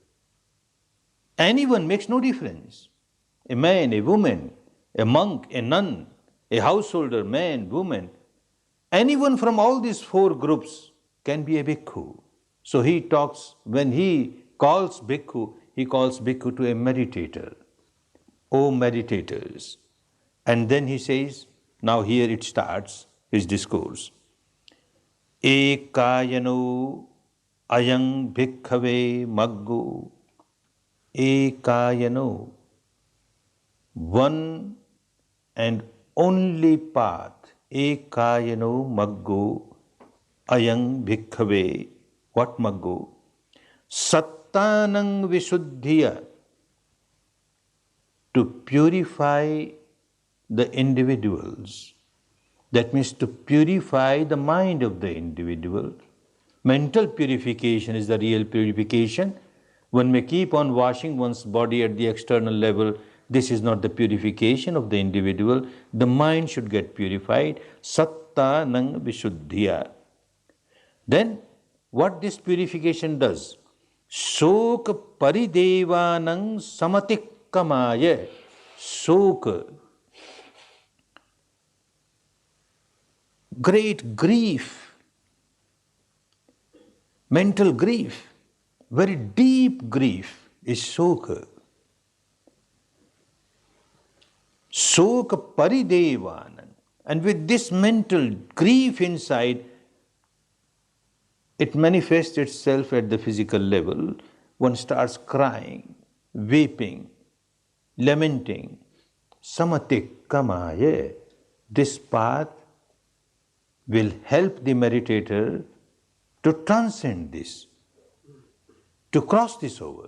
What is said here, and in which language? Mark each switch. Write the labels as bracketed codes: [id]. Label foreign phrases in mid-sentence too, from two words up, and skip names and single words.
[en] Anyone makes no difference. A man, a woman, a monk, a nun, a householder, man, woman, anyone from all these 4 groups can be a bhikkhu. So he talks, when he calls bhikkhu, he calls bhikkhu to a meditator. O meditators. And then he says, now here it starts, his discourse. [pi] Ekayano ayang bhikkhave maggo. Ekayano. [en] One and only path. [pi] Ekayano maggo ayang bhikkhave. What maggo? Sattanang visuddhiya. [en] To purify the individuals. That means to purify the mind of the individual. Mental purification is the real purification. One may keep on washing one's body at the external level. This is not the purification of the individual. The mind should get purified. [pi] Sattanang visuddhiya. [en] Then what this purification does? [pi] Soka paridevanang samatikkamaya. Soka. [en] Great grief. Mental grief. Very deep grief is soka. [pi] Soka paridevanang. [en] And with this mental grief inside, it manifests itself at the physical level. One starts crying, weeping, lamenting. [pi] Samatikkamaya. [en] This path will help the meditator to transcend this, to cross this over.